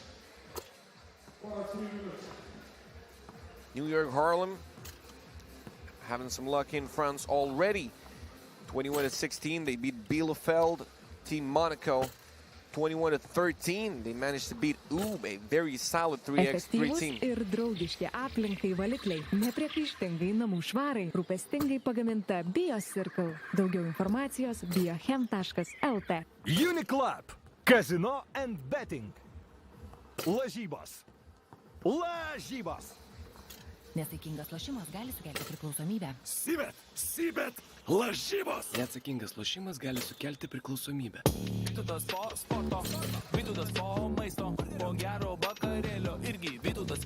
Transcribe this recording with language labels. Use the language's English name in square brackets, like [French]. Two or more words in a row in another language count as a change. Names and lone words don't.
[English] New York Harlem having some luck in France already. 21-16, they beat Bielefeld. Team Monaco 21-13. They managed to beat UB, a very solid 3x3 team. [Lithuanian] Ir draugiški aplinkai valikliai, nepriekaištingai namų švarai, rūpestingai pagaminta Bio-Circle. Daugiau informacijos biochem.lt. Uniclub-Casino and Betting. Lažybos. Nesaikingas lošimas gali sukelti priklausomybę. Sybet. Lažybos. Neatsakingas lošimas gali sukelti priklausomybę. Vytautas po sporto, Vytautas po maisto, po gero vakarėlio irgi Vytautas.